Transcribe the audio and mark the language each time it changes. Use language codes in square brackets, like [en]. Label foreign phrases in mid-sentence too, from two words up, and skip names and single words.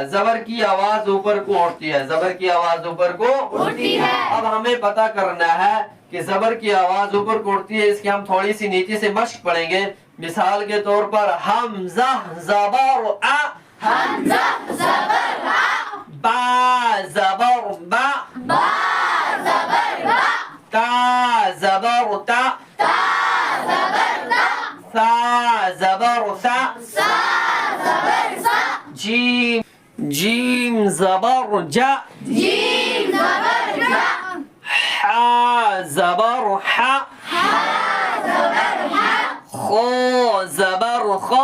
[ur] زبر کی آواز اوپر کو اٹھتی ہے، زبر کی آواز اوپر کو اٹھتی ہے۔ اب ہمیں پتہ کرنا ہے کہ زبر کی آواز اوپر کو اٹھتی ہے، اس کی ہم تھوڑی سی نیچے سے مشق پڑھیں گے۔ مثال کے طور پر حمزہ زبر ا، حمزہ زبر ا، با زبر با، با زبر با، تا زبر تا، تا زبر تا، ثا زبر ثا، سا زبر سا، جیم زبر جا، جیم زبر جا، حا زبر حا، ہا زبر ہا، خو زبر خو۔